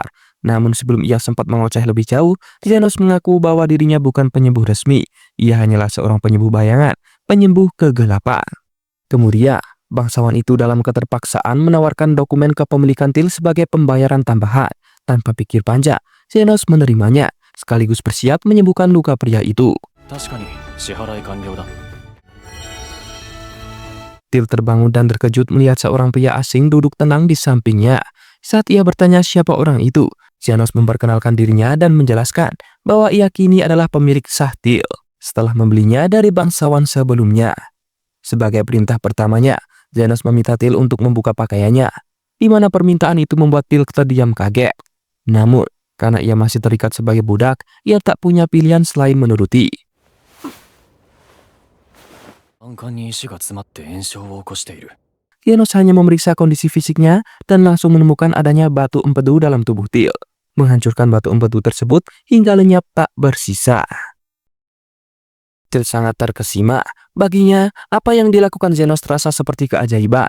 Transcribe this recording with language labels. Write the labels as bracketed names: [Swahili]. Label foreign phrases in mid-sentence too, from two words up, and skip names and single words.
[Indonesian] Namun sebelum ia sempat mengoceh lebih jauh, Zenos mengaku bahwa dirinya bukan penyembuh resmi. Ia hanyalah seorang penyembuh bayangan, penyembuh kegelapan. Kemudian, bangsawan itu dalam keterpaksaan menawarkan dokumen kepemilikan Til sebagai pembayaran tambahan. Tanpa pikir panjang, Zenos menerimanya, sekaligus bersiap menyembuhkan luka pria itu. [Japanese] 確かに支払い完了だ。 [Indonesian] Til terbangun dan terkejut melihat seorang pria asing duduk tenang di sampingnya. Saat ia bertanya siapa orang itu, Zenos memperkenalkan dirinya dan menjelaskan bahwa ia kini adalah pemilik sah Til setelah membelinya dari bangsawan sebelumnya. Sebagai perintah pertamanya, Zenos meminta Til untuk membuka pakaiannya, di mana permintaan itu membuat Til terdiam kaget. Namun, karena ia masih terikat sebagai budak, ia tak punya pilihan selain menuruti. [Japanese] 胆管に石が詰まって炎症を起こしている。 [Indonesian] Zenos hanya memeriksa kondisi fisiknya dan langsung menemukan adanya batu empedu dalam tubuh Til. Menghancurkan batu empedu tersebut hingga lenyap tak bersisa. Til sangat terkesima. Baginya, apa yang dilakukan Zenos terasa seperti keajaiban.